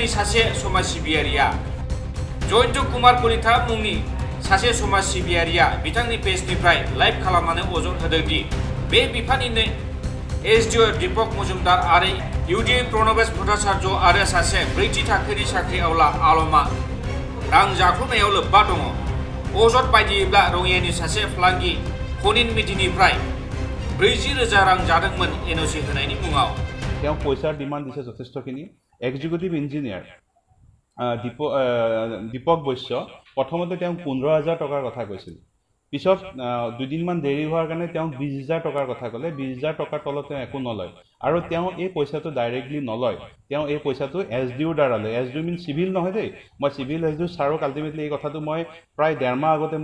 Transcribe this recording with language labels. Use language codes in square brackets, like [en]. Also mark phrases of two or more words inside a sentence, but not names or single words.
[brx] सासे समाज सिबियारिया जयन्त कुमार कलिता मुंनि सासे समाज सिबियारिया बिथांनि पेजनिफ्राय लाइभ खालामनानै अजद होदों दि बे बिफाननिनो एसडिअ दीपक मजुमदार आरो इउडि प्रणबेश भट्टाचार्य आरो सासे ब्रैथि थाखोनि साख्रि आवला आलमा रां जाख्लुनायाव लोब्बा दङ अजद बायदियैब्ला रङियानि सासे फालांगि खनिन मिथिनिफ्राय 40,000 रां जादोंमोन एनअसि होनायनि मुङाव [as] তেওঁ পইচাৰ ডিমাণ্ড দিছে যথেষ্টখিনি এক্সিকিউটিভ ইঞ্জিনিয়াৰ দীপক বৈশ্য প্ৰথমতে তেওঁ 15,000 টকাৰ কথা কৈছিল পিছত দুদিনমান দেৰি হোৱাৰ কাৰণে তেওঁ 20,000 টকাৰ কথা ক'লে 20,000 টকাৰ তলত তেওঁ একো নলয় আৰু তেওঁ এই পইচাটো ডাইৰেক্টলি নলয় তেওঁ এই পইচাটো এছডিওৰ দ্বাৰা লয় এছডিও মিন চিভিল নহয় দেই মই চিভিল এছডিও ছাৰক আল্টিমেটলি এই কথাটো মই প্ৰায় 1.5 মাহ আগতে